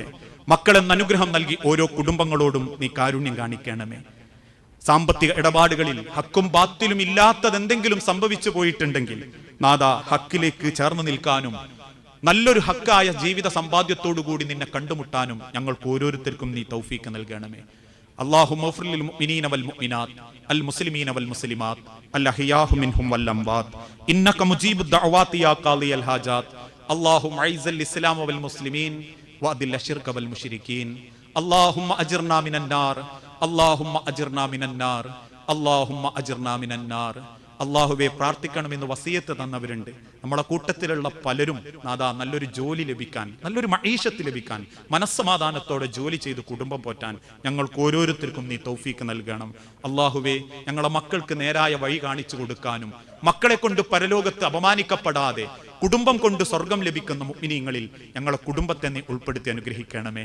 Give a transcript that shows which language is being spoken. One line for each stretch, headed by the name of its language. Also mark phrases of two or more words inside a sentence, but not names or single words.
Malayalam: മക്കളെന്ന അനുഗ്രഹം നൽകി ഓരോ കുടുംബങ്ങളോടും നീ കാരുണ്യം കാണിക്കണമേ. സാമ്പത്തിക ഇടപാടുകളിൽ ഹക്കും ബാത്തിലും ഇല്ലാത്തതെന്തെങ്കിലും സംഭവിച്ചു പോയിട്ടുണ്ടെങ്കിൽ നാഥ, ഹക്കിലേക്ക് ചേർന്ന് നിൽക്കാനും നല്ലൊരു ഹക്കായ ജീവിത സമ്പാദ്യത്തോടു കൂടി നിന്നെ കണ്ടുമുട്ടാനും ഞങ്ങൾക്ക് ഓരോരുത്തർക്കും നീ തൗഫീക്ക് നൽകണമേ.
Arabic: اللهم اغفر للمؤمنين والمؤمنات المسلمين والمسلمات الأحياء منهم والأموات إنك مجيب الدعوات يا قاضي الحاجات. اللهم أعز الإسلام والمسلمين وأذل الشرك والمشركين. اللهم أجرنا من النار. اللهم أجرنا من النار. اللهم أجرنا من النار.
Malayalam: അള്ളാഹുവെ, പ്രാർത്ഥിക്കണമെന്ന് വസിയത്ത് തന്നവരുണ്ട്. നമ്മളെ കൂട്ടത്തിലുള്ള പലരും നാദാ നല്ലൊരു ജോലി ലഭിക്കാൻ, നല്ലൊരു മഈശത്ത് ലഭിക്കാൻ, മനസ്സമാധാനത്തോടെ ജോലി ചെയ്ത് കുടുംബം പോറ്റാൻ ഞങ്ങൾക്ക് ഓരോരുത്തർക്കും നീ തൗഫീക്ക് നൽകണം. അള്ളാഹുവെ, ഞങ്ങളെ മക്കൾക്ക് നേരായ വഴി കാണിച്ചു കൊടുക്കാനും മക്കളെ കൊണ്ട് പരലോകത്ത് അപമാനിക്കപ്പെടാതെ കുടുംബം കൊണ്ട് സ്വർഗം ലഭിക്കുന്ന മുഅ്മിനീങ്ങളിൽ ഞങ്ങളെ കുടുംബത്തെ നീ ഉൾപ്പെടുത്തി അനുഗ്രഹിക്കണമേ.